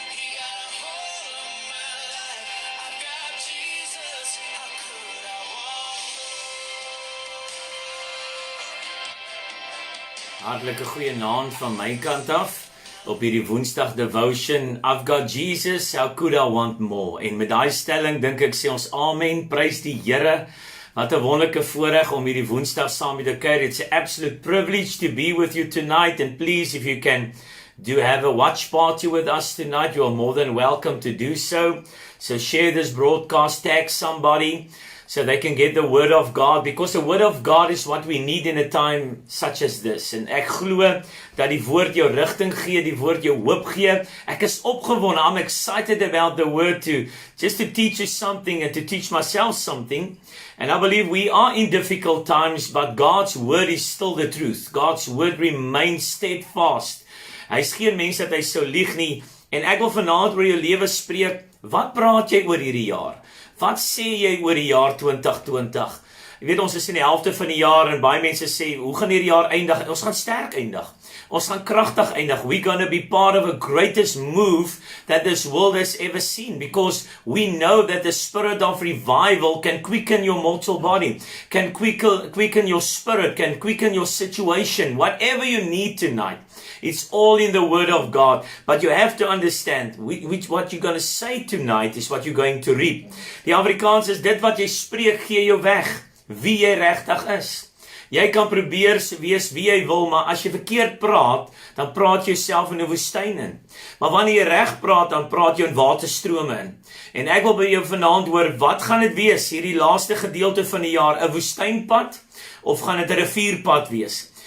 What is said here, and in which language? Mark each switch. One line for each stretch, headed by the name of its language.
English: He got a hold of my life. I've got Jesus. How could I want
Afrikaans: Hartlike goeie naand van my kant af op hierdie Woensdag devotion.
English: I've got Jesus, how could I want more?
Afrikaans: En met daai stelling dink ek sê ons amen, prys die Here. Wat 'n wonderlike voorreg om hierdie Woensdag saam met jou kuier.
English: It's an absolute privilege to be with you tonight, and please, if you can have a watch party with us tonight, you are more than welcome to do so. So share this broadcast, tag somebody, so they can get the word of God, because the word of God is what we need in a time such as this.
Afrikaans: En ek glo dat die woord jou rigting gee, die woord jou hoop gee. Ek is opgewonde.
English: I'm excited about the word to teach you something and to teach myself something. And I believe we are in difficult times, but God's word is still the truth. God's word remains steadfast.
Afrikaans: Hy is geen mens dat hy sou lieg nie. En ek wil vanaand oor jou lewe spreek. Wat praat jy oor hierdie jaar? Wat sê jy oor die jaar 2020? Jy weet, ons is in die helfte van die jaar en baie mense sê, hoe gaan hierdie jaar eindig? Ons gaan sterk eindig. Ons gaan kragtig eindig.
English: We're going to be part of a greatest move that this world has ever seen, because we know that the spirit of revival can quicken your mortal body, can quicken your spirit, can quicken your situation, whatever you need tonight. It's all in the word of God. But you have to understand, what you're going to say tonight is what you're going to reap.
Afrikaans: Die Afrikaans is, dit wat jy spreek, gee jou weg, wie jy regtig is. Jy kan probeer wees wie jy wil, maar as jy verkeerd praat, dan praat jy jouself in 'n woestyn in. Maar wanneer jy reg praat, dan praat jy in waterstrome in. En ek wil by jou vanaand hoor, wat gaan dit wees, hierdie laaste gedeelte van die jaar, 'n woestynpad, of gaan dit 'n rivierpad wees?